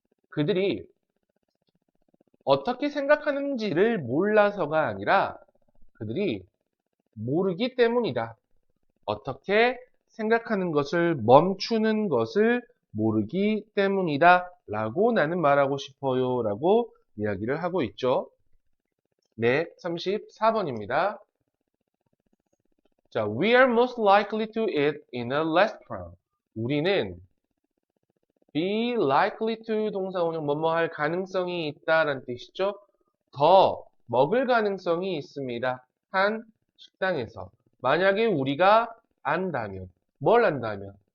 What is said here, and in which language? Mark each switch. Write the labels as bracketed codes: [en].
[ko] 그들이 어떻게 생각하는지를 몰라서가 아니라 그들이 모르기 때문이다. 어떻게 생각하는 것을 멈추는 것을 모르기 때문이다 라고 나는 말하고 싶어요 라고 이야기를 하고 있죠. 네, 34번입니다. [en] 자, we are most likely to eat in a restaurant. [ko] 우리는 [en] be likely to [ko] 동사 원형 뭐뭐 할 가능성이 있다라는 뜻이죠. 더 먹을 가능성이 있습니다. 한 식당에서. 만약에 우리가 안다면, 뭘 안다면?